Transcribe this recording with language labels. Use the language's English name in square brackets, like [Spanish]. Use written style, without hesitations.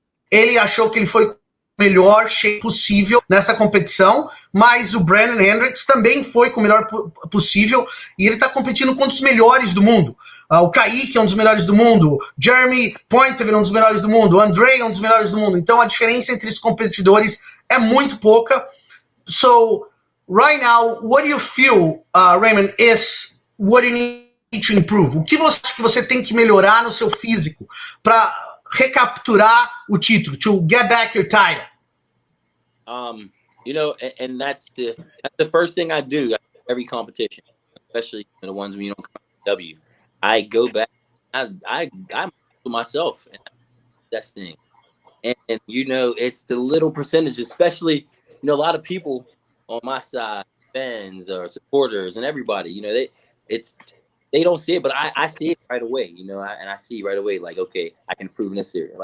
[Portuguese] Ele achou que ele foi o melhor shape possível nessa competição, mas o Brandon Hendricks também foi com o melhor possível, e ele está competindo contra os melhores do mundo. O Caike é um dos melhores do mundo, Jeremy Pointer é um dos melhores do mundo, o Andrei é um dos melhores do mundo. Então, a diferença entre os competidores é muito pouca. [English] So, right now, what do you feel, Rayomt, is what you need to improve? [Portuguese] O que você acha que você tem que melhorar no seu físico para recapturar o título, [English] to get back your title? You know, and that's the first thing I do every competition, especially the ones when you don't come to W. I go back, I'm myself, and that's the thing. And you know, it's the little percentage, especially, you know, a lot of people on my side, fans or supporters and everybody, you know, they don't see it, but I see it right away, you know, I see right away, like, okay, I can improve in this area.